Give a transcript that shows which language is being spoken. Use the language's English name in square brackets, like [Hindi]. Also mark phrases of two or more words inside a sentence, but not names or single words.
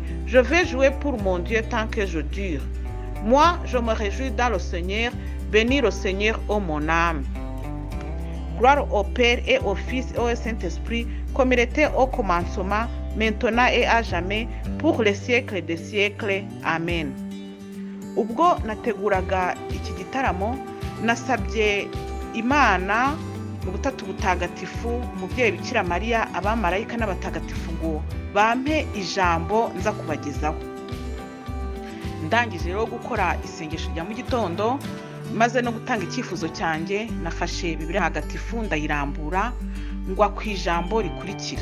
[French] Je vais jouer pour mon Dieu tant que je dure. Moi, je me réjouis dans le Seigneur. Bénis le Seigneur, ô mon âme. Gloire au Père et au Fils et au Saint-Esprit, comme il était au commencement, maintenant et à jamais, pour les siècles des siècles. Amen. [Kinyarwanda] Ubwo nateguraga iki gitaramo, nasabye Imana mu butatu butagatifu, umubyeyi Bikira Mariya, abamarayika n'abatagatifu ngo bampe ijambo nza kubagezaho. Ndangije rero gukora isengesho rya mu gitondo, maze no gutanga icyifuzo cyanjye, nafashe Bibiliya ntagatifu ndayirambura ngwa ku ijambo rikurikira.